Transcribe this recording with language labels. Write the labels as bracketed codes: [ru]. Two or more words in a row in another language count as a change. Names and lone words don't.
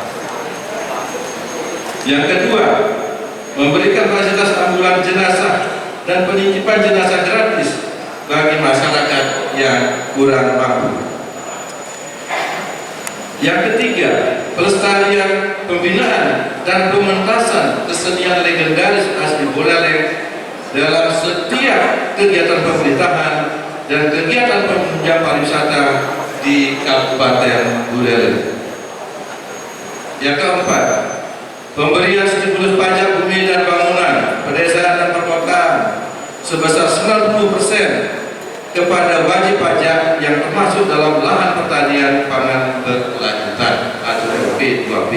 [id] Yang kedua, memberikan fasilitas ambulan jenazah dan penitipan jenazah gratis bagi masyarakat yang kurang mampu. Yang ketiga, pelestarian, pembinaan dan pementasan kesenian legendaris asli Buleleng dalam setiap kegiatan pemerintahan dan kegiatan penunjang pariwisata di Kabupaten Buleleng. Yang keempat, pemberian stimulus pajak bumi dan bangunan, pedesaan dan perkotaan sebesar 90% kepada wajib pajak yang termasuk dalam lahan pertanian pangan berkelanjutan atau P2P.